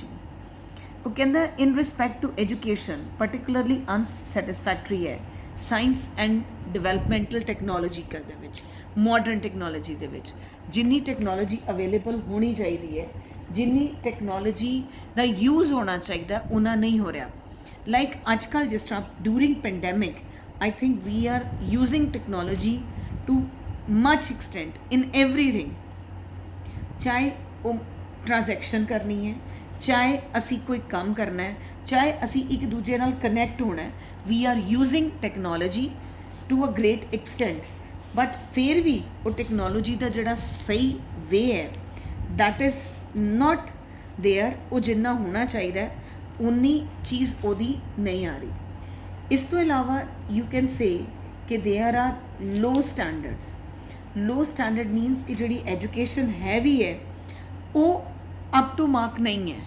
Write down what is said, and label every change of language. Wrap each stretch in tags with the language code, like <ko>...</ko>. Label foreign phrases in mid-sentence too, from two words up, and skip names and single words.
<pa>ਉਹ ਕਹਿੰਦਾ</pa> <en>in respect to education particularly unsatisfactory</en> <pa>ਹੈ</pa> <en>science and developmental technology</en> <pa>ਦੇ ਵਿੱਚ,</pa> <en>modern technology</en> <pa>ਦੇ ਵਿੱਚ ਜਿੰਨੀ ਟੈਕਨੋਲੋਜੀ ਅਵੇਲੇਬਲ ਹੋਣੀ ਚਾਹੀਦੀ ਹੈ, ਜਿੰਨੀ ਟੈਕਨੋਲੋਜੀ ਦਾ ਯੂਜ਼ ਹੋਣਾ ਚਾਹੀਦਾ ਉਹਨਾਂ ਨਹੀਂ ਹੋ ਰਿਹਾ।</pa> <en>ਲਾਈਕ</en> <pa>ਅੱਜ ਕੱਲ੍ਹ ਜਿਸ ਤਰ੍ਹਾਂ</pa> <en>during pandemic I think we are using technology to much extent in everything,</en> <pa>ਚਾਹੇ ਉਹ ਟ੍ਰਾਂਜੈਕਸ਼ਨ ਕਰਨੀ ਹੈ, ਚਾਹੇ ਅਸੀਂ ਕੋਈ ਕੰਮ ਕਰਨਾ ਹੈ, ਚਾਹੇ ਅਸੀਂ ਇੱਕ ਦੂਜੇ ਨਾਲ ਕਨੈਕਟ ਹੋਣਾ ਹੈ,</pa> <en>we are using technology to a great extent, but</en> <pa>ਫਿਰ ਵੀ ਉਹ ਟੈਕਨੋਲੋਜੀ ਦਾ ਜਿਹੜਾ ਸਹੀ ਵੇ ਹੈ</pa> <en>that is not there,</en> <pa>ਉਹ ਜਿੰਨਾ ਹੋਣਾ ਚਾਹੀਦਾ ਹੈ ਉਨੀ ਚੀਜ਼ ਉਹਦੀ ਨਹੀਂ ਆ ਰਹੀ। ਇਸ ਤੋਂ ਇਲਾਵਾ</pa> <en>you can say ki there are low standards. low standard means</en> <pa>ਕਿ ਜਿਹੜੀ ਐਜੂਕੇਸ਼ਨ ਹੈ ਵੀ ਹੈ ਉਹ</pa> <en>up to mark</en> <pa>ਨਹੀਂ ਹੈ।</pa>